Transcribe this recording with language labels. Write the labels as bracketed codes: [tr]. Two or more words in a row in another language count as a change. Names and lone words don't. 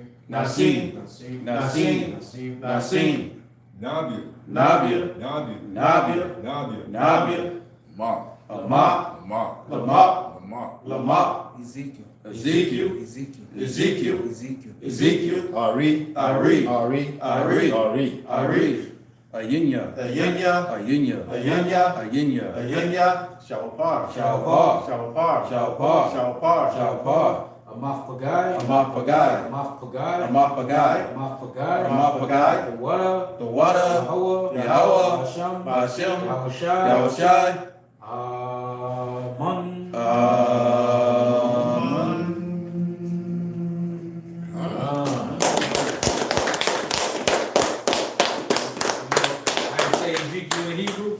[en] Nasim, Nasim, Nabia, Nabia, Nabia, Nabia, Nabia, Nabia, Lamar, Lamar, Lamar, Lamar, Lamar, Lamar, Ezekiel. Ezekiel, Ezekiel, Ezekiel, Ari, Ari, Ari, Ari, Ari, Ari, Ayinya, Ayanya, Ayinya, Ayanya, Ayinya, Ayanya, Shawapar, Shawapar, Shawapar, Shawapar, Shawapar, Shawapar, Amath Pagai, Amath Pagai, Amath Pagai, Amath Pagai, Amath Pagai, Amath Pagai, the water, the water, Yahweh, Yahweh, Hashem, Ba'ashem, Yahushai, Yahushai, Aman, I can say Ezekiel in Hebrew,